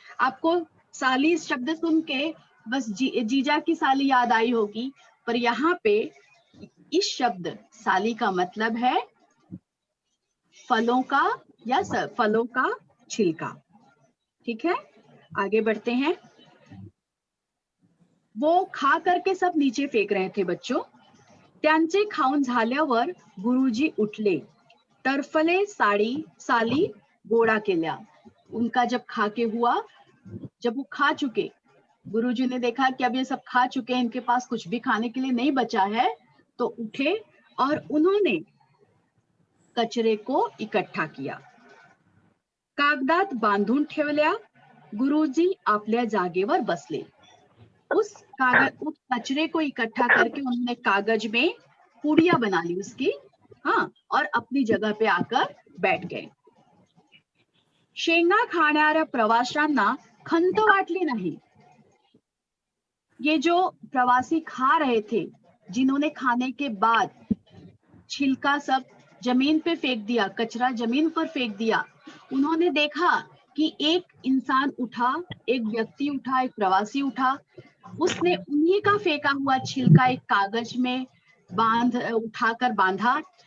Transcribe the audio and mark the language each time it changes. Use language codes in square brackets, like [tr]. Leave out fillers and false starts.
[hi] आपको साली शब्द सुन के बस जीजा की साली याद आई होगी, पर यहाँ पे इस शब्द साली का मतलब है फलों का या फलों का छिलका. ठीक है, आगे बढ़ते हैं. वो खा करके सब नीचे फेंक रहे थे बच्चों. [mr] त्यांचे खाऊन झाल्यावर गुरुजी उठले. टरफले, साली गोळा केल्या. [hi] उनका जब खा के हुआ, जब वो खा चुके, गुरुजी ने देखा कि अब ये सब खा चुके हैं, इनके पास कुछ भी खाने के लिए नहीं बचा है, तो उठे और उन्होंने कचरे को इकट्ठा किया. [mr] कागदात बांधून ठेवल्या. गुरुजी आपल्या जागेवर बसले. [hi] उस कचरे को इकट्ठा करके उन्होंने कागज में पुड़िया बना ली उसकी, हाँ, और अपनी जगह पे आकर बैठ गए. [mr] शेंगा खाणाऱ्या प्रवाशांना खंत वाटली नाही. [hi] ये जो प्रवासी खा रहे थे, जिन्होंने खाने के बाद छिलका सब जमीन पे फेंक दिया, कचरा जमीन पर फेंक दिया, उन्होंने देखा कि एक इंसान उठा, एक व्यक्ति उठा, एक प्रवासी उठा, उसने उन्हीं का फेंका हुआ छिलका एक कागज में उठाकर बांधा.